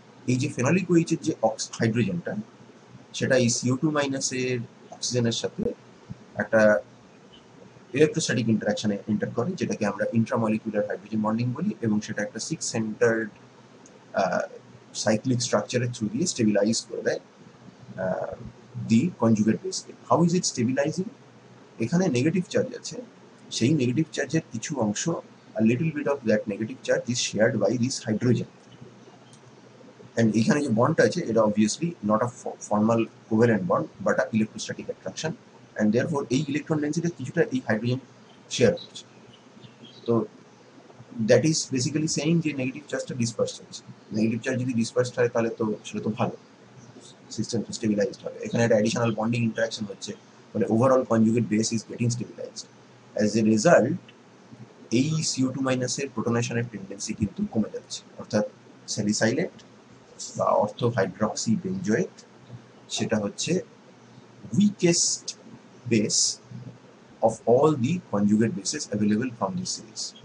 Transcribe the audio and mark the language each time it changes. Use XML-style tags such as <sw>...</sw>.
<bn>এই যে ফেনলিক ওইচের যে হাইড্রোজেনটা, সেটা এই CO2 মাইনাসের অক্সিজেনের সাথে একটা ইলেকট্রোস্ট্যাটিক ইন্টারাকশনে এন্টার করে, যেটাকে আমরা ইন্ট্রামলিকুলার হাইড্রোজেন বন্ডিং বলি, এবং সেটা একটা 6 সেন্টার্ড সাইক্লিক স্ট্রাকচারের থ্রু দিয়ে স্টেবিলাইজ করে দেয় দি conjugate বেসকে।</bn> <en>How is it stabilizing?</en> <bn>এখানে নেগেটিভ চার্জ আছে, সেই নেগেটিভ চার্জের কিছু অংশ,</bn> <en>a little bit of that negative charge is shared by this hydrogen, and</en> <bn>এখানে যে বন্ডটা আছে এটা</bn> <en>obviously not a formal covalent bond but a electrostatic attraction, and therefore</en> <bn>এই ইলেকট্রন ডেন্সিটি কিছুটা এই হাইড্রোজেন শেয়ার করছে। তো</bn> <en>that is basically saying</en> <bn>যে নেগেটিভ চার্জটা ডিসপার্স হচ্ছে। নেগেটিভ চার্জ যদি ডিসপার্সড হয় তাহলে তো সেটা তো ভালো, সিস্টেম তো স্টেবিলাইজড হবে। এখানে একটা অ্যাডিশনাল বন্ডিং ইন্টারাকশন হচ্ছে, ফলে</bn> <en>Overall conjugate base is getting stabilized. As a result</en> <bn>এই CO2 মাইনাসের প্রোটনেশনের টেন্ডেন্সি কিন্তু কমে যাচ্ছে, অর্থাৎ স্যালিসাইলেট বা অর্থো হাইড্রক্সি বেঞ্জোয়েট সেটা হচ্ছে</bn> <en>Weakest base of all the conjugate bases available from this series.</en>